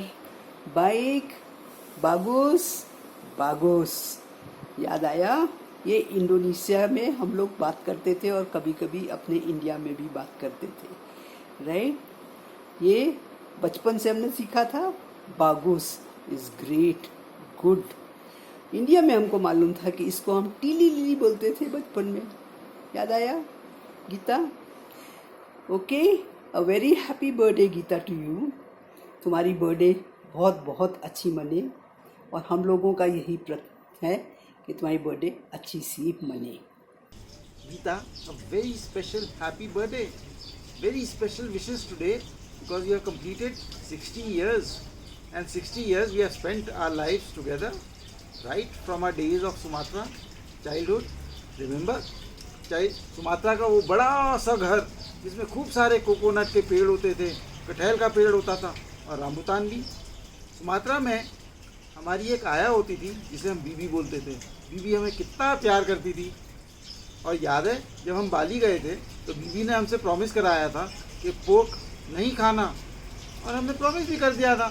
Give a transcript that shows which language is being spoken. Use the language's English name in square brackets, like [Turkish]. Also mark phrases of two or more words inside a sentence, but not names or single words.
[Indonesian] Baik, bagus, बागोस। [Hindi] याद आया? ये इंडोनेशिया में हम लोग बात करते थे और कभी कभी अपने इंडिया में भी बात करते थे, राइट? ये बचपन से हमने सीखा था। बागोस [English] is great, good. [Hindi] इंडिया में हमको मालूम था कि इसको हम टीली लीली बोलते थे बचपन में। याद आया गीता? [English] okay, a very happy birthday Geeta to you. [Hindi] तुम्हारी बर्थडे बहुत बहुत अच्छी मने और हम लोगों का यही प्रयत्न है कि तुम्हारी बर्थडे अच्छी सी मने। [English] Geeta, a very special happy birthday. Very special wishes today because you have completed 60 years. And 60 years we have spent our lives together, right? From our days of Sumatra, childhood. Remember? [Hindi] चाहे सुमात्रा का वो बड़ा सा घर जिसमें खूब सारे कोकोनट के पेड़ होते थे, कटहल का पेड़ होता था और रामबुतान भी। सुमात्रा में हमारी एक आया होती थी जिसे हम बीबी बोलते थे। बीबी हमें कितना प्यार करती थी। और याद है जब हम बाली गए थे तो बीबी ने हमसे प्रॉमिस कराया था कि पोर्क नहीं खाना, और हमने प्रॉमिस भी कर दिया था।